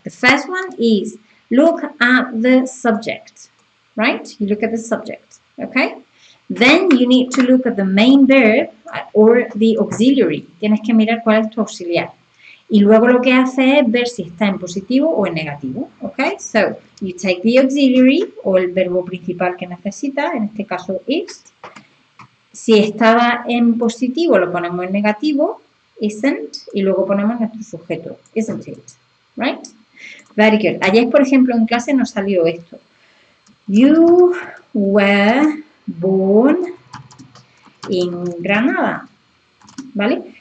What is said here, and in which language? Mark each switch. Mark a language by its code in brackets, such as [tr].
[en] The first one is look at the subject, right? You look at the subject, okay? Then you need to look at the main verb or the auxiliary. [es] Tienes que mirar cuál es tu auxiliar. Y luego lo que hace es ver si está en positivo o en negativo, ¿ok? [en] So, you take the auxiliary [es] o el verbo principal que necesita, en este caso is. Si estaba en positivo lo ponemos en negativo, isn't, y luego ponemos nuestro sujeto, [en] isn't it, right? Very good. [es] Ayer, por ejemplo, en clase nos salió esto. [en] You were born in Granada, ¿vale?